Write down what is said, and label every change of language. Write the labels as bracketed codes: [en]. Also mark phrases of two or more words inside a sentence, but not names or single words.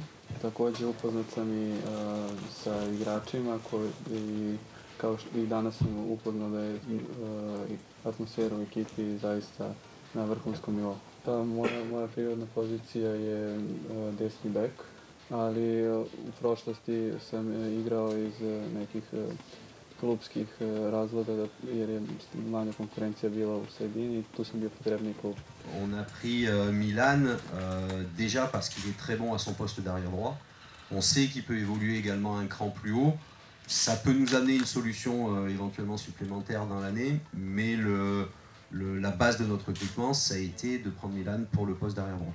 [sr] Također upoznat sam i sa igračima kao što i danas sam upoznao da je atmosfera u ekipi zaista na vrhunskom nivou. Moja prirodna pozicija je desni bek, ali u prošlosti sam igrao iz nekih klubskih razloga jer je manja konkurencija bila u sredini i tu sam bio potrebni klub. [fr] On a pris Milan déjà parce qu'il est très bon à son poste d'arrière droit. On sait qu'il peut évoluer également un cran plus haut. Ça peut nous amener une solution éventuellement supplémentaire dans l'année, mais la base de notre recrutement, ça a été de prendre Milan pour le poste d'arrière droit.